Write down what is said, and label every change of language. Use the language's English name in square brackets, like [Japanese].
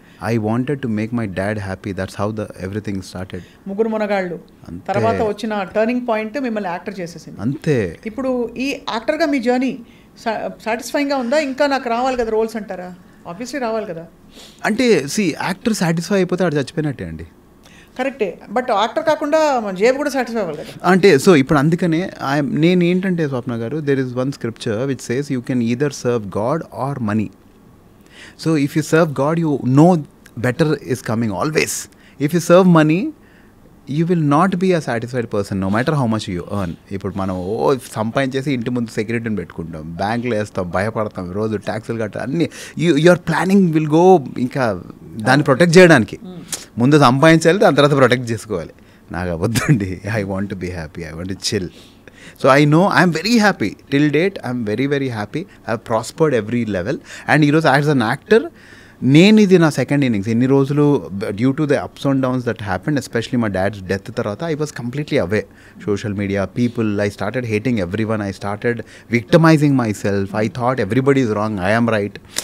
[English] I wanted to make my dad happy. That's how everything started. [Telugu] ముగ్గురు మునగాళ్ళు తర్వాత వచ్చిన turning point మిమ్మల్ని actor చేసేసింది. అంతే. ఇప్పుడు ఈ యాక్టర్గా మీ జర్నీ సాటిస్ఫైయింగ్గా ఉందా? ఇంకా నాకు రావాలి కదా రోల్స్ అంటారా? ఆబ్వియస్లీ రావాలి కదా. అంటే యాక్టర్ సాటిస్ఫై అయిపోతే ఆడు చచ్చిపోయినట్టే అండి. కరెక్టే, బట్ యాక్టర్ కాకుండా జేబు కూడా సాటిస్ఫై అవ్వాలి కదా. అంటే సో ఇప్పుడు అందుకనే నేను ఏంటంటే స్వప్న గారు, [English] There is one scripture which says you can either serve God or money. So if you serve God, you know better is coming always. If you serve money, you will not be a satisfied person no matter how much you earn. [Telugu] ఇప్పుడు మనం సంపాదించేసి ఇంటి ముందు సెక్యూరిటీని పెట్టుకుంటాం, బ్యాంకులో వేస్తాం, భయపడతాం, రోజు ట్యాక్సులు కట్టాలి, అన్నీ [English] Your planning will go. [Telugu] ఇంకా దాన్ని ప్రొటెక్ట్ చేయడానికి ముందు సంపాదించాలి, దాని తర్వాత ప్రొటెక్ట్ చేసుకోవాలి. నాకు అవద్దండి. [English] I want to be happy, I want to chill. So I know I'm very happy. Till date, I'm very, very happy. I've prospered every level. And as an actor, [Telugu] నేను ఇది నా సెకండ్ ఇన్నింగ్స్. [English] ఎన్ని రోజులు due to the ups and downs that happened, especially మా డాడ్స్ డెత్ తర్వాత I was completely away. Social media, people, I started hating everyone. I started victimising myself. I thought everybody is wrong, I am right.